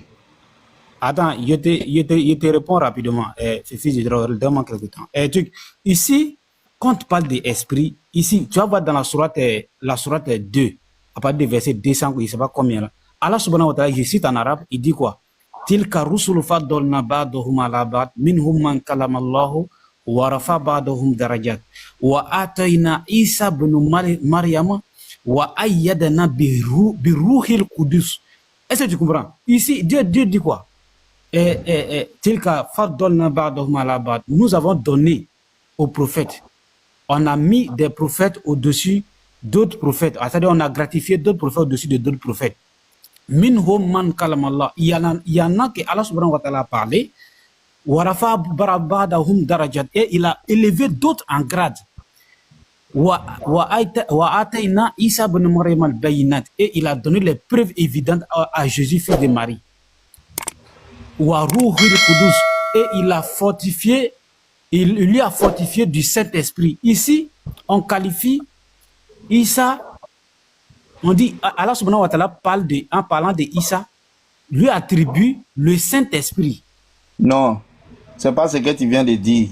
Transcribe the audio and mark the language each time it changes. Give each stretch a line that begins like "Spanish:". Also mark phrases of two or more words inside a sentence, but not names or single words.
French: Attends, je te réponds rapidement. Donne-moi quelques temps. Ici, quand tu parles d'esprit, ici, tu vas voir dans la sourate 2, à partir du verset 200, je ne sais pas combien là.
Arabic: الله سبحانه وتعالى,
French: je cite en arabe, il dit quoi?
Arabic: تلك الرسل فضلنا بعضهم على بعض منهم من كلم الله ورفع بعضهم درجات وآتينا عيسى ابن مريم وأيدنا بروح القدس.
French: Est-ce que tu comprends? Ici, Dieu dit quoi?
Arabic: تلك فضلنا بعضهم على بعض.
French: Nous avons donné aux prophètes. On a mis des prophètes au-dessus d'autres prophètes. C'est-à-dire, on a gratifié d'autres prophètes au-dessus de d'autres prophètes.
Arabic: منهم من كلم الله.
French: Il y en a que
Arabic: الله سبحانه وتعالى
French: a parlé.
Arabic: ورفع بعضهم درجات.
French: Et il a élevé d'autres en grade.
Arabic: وآتينا عيسى ابن مريم البينات.
French: Et il a donné les preuves évidentes à Jésus, fils de Marie.
Arabic: وروح القدس.
French: Et il lui a fortifié du Saint-Esprit. Ici, on qualifie Isa. On dit,
Arabic: الله سبحانه وتعالى
French: en parlant de Isa, lui attribue le Saint-Esprit. Non, c'est pas ce que tu viens de dire.